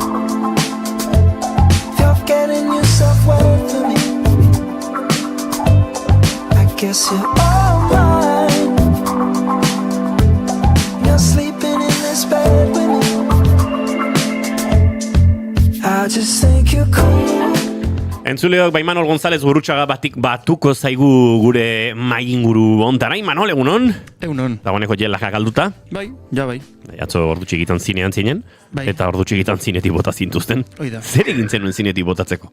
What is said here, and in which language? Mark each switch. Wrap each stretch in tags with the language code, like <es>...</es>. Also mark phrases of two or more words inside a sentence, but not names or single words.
<en>If you're getting yourself well for me, I guess you're all mine. You're sleeping in this bed with me. I just think you're cool.</en> <eu>Entzuleok, Imanol González Gurutxaga batuko zaigu gure mainguru ontara. Imanol, egunon? Egunon. Dagoeneko jelaka galduta? Bai, ja bai. Atzo ordu txikitan zinean zinen, bai. Eta ordu txikitan zinetik bota zintuzten. Oida. Zer egin zenuen zinetik botatzeko?</eu>